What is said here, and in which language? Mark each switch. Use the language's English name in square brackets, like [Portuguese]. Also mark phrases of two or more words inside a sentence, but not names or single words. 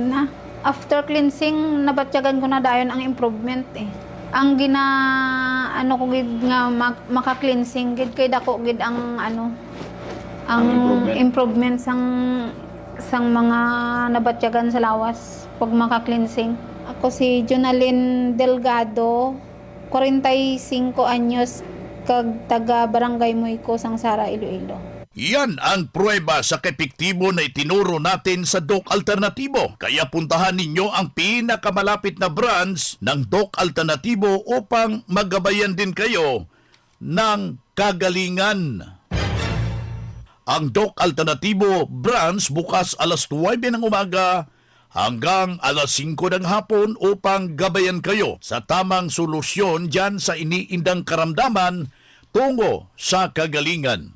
[English] After cleansing [Hiligaynon] nabatyagan ko na dayon ang improvement Ang ano ko gid nga maka-cleansing gid kay dako gid ang ang improvement sang mga nabatyagan sa lawas pag maka-cleansing. Ako si Jonalyn Delgado, 45 anyos, kag taga Barangay Moyco, Sangsara, Iloilo. [Filipino] Yan ang pruweba sa kepektibo na itinuro natin sa Doc Alternatibo. Kaya puntahan ninyo ang pinakamalapit na branch ng Doc Alternatibo upang magabayan din kayo ng kagalingan. Ang Doc Alternatibo branch bukas alas 9 ng umaga hanggang alas 5 ng hapon upang gabayan kayo sa tamang solusyon dyan sa iniindang karamdaman tungo sa kagalingan.